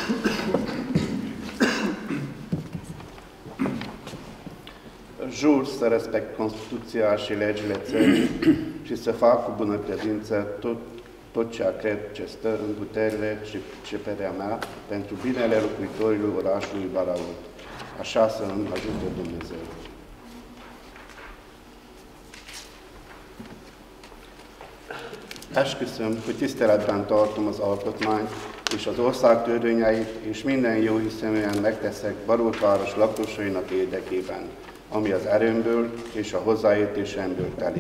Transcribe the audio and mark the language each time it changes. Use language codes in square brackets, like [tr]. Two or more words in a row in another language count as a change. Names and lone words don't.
[ro] Jur să respect Constituția și legile țării și să fac cu bună credință tot ceea cred ce stă în puterile și priceperea mea pentru binele locuitorilor orașului Baraul. Așa să îmi ajute Dumnezeu. [hu] Esküszöm, hogy tiszteletben tartom az alkotmányt és az ország törvényeit, és minden jó hiszeműen megteszek Barótváros lakosainak érdekében, ami az erőmből és a hozzáértésemből telik.